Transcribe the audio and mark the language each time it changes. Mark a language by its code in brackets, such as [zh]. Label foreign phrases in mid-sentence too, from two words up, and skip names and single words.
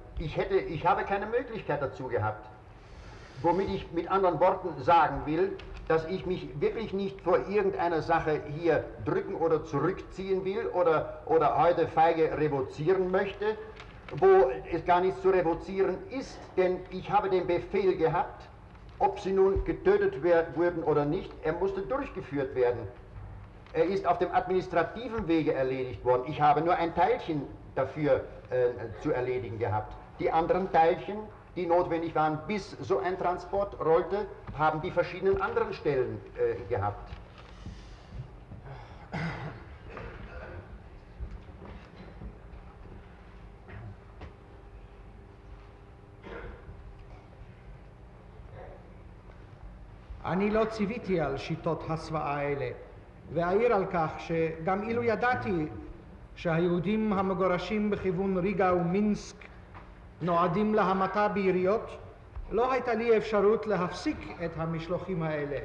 [de] Ich habe keine Möglichkeit dazu gehabt. Womit ich mit anderen Worten sagen will, dass ich mich wirklich nicht vor irgendeiner Sache hier drücken oder zurückziehen will oder heute feige revozieren möchte, wo es gar nichts zu revozieren ist, denn ich habe den Befehl gehabt, ob sie nun getötet wurden oder nicht, er musste durchgeführt werden. Er ist auf dem administrativen Wege erledigt worden. Ich habe nur ein Teilchen dafür zu erledigen gehabt. Die anderen Teilchen, die notwendig waren, bis so ein Transport rollte, haben die verschiedenen anderen Stellen gehabt. [he] אני לא ציוויתי על שיטות הסוואה האלה, ואעיר על כך שגם אילו ידעתי שהיהודים המגורשים בכיוון ריגה ומינסק נועדים להמתה ביריות, לא הייתה לי אפשרות להפסיק את המשלוחים האלה.